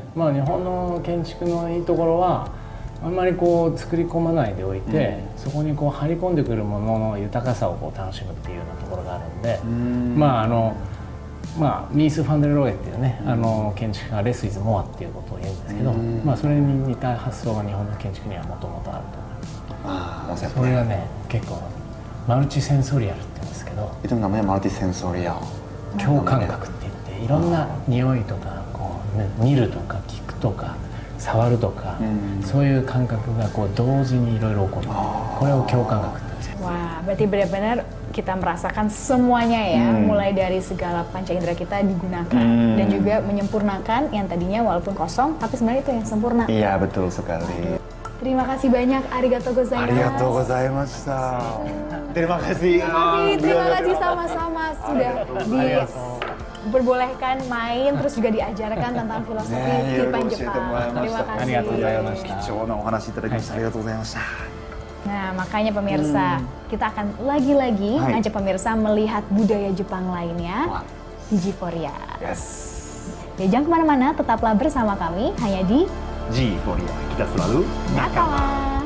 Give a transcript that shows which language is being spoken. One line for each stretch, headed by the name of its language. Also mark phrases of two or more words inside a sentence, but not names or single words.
Japanese: まあ日本の建築のいいところはあんまりこう作り込まないでおいて、そこにこう張り込んでくるものの豊かさをこう楽しむっていうようなところがあるんで、ミース・ファンデル・ローエっていうね、建築家が
English: less is more
Japanese: っていうことを言うんですけど、それに似た発想が日本の建築にはもともとあると思います。ああ、それがね結構マルチセンソリアルって言うんですけど、
Indonesian: Itu namanya multisensorial.
Japanese: 共感覚って言っていろんな匂いとかこう、ね、見るとか聞くとか触るとか、そういう感覚がこう同時にいろいろ起こる、これを共感覚って言うんですよ。
Indonesian: Wah, berarti benar-benar kita merasakan semuanya ya, mulai dari segala panca indera kita digunakan dan juga menyempurnakan yang tadinya walaupun kosong, tapi sebenarnya itu yang sempurna. Iya, betul sekali. Terima kasih banyak,
Japanese: ありがとうございます. ありがとうございました.
Indonesian: Terima kasih. Terima kasih sama-sama sudah diperbolehkan main, terus juga diajarkan tentang filosofi kehidupan Jepang. Terima kasih.
Japanese: 貴重なお話いただきました。ありがとうございました。
Indonesian: Nah, makanya pemirsa, kita akan lagi-lagi Hai. ngajak pemirsa melihat budaya Jepang lainnya Wah. di G4ya. Yes. Ya, jangan kemana-mana, tetaplah bersama kami hanya di G4 ya, kita selalu Nakama.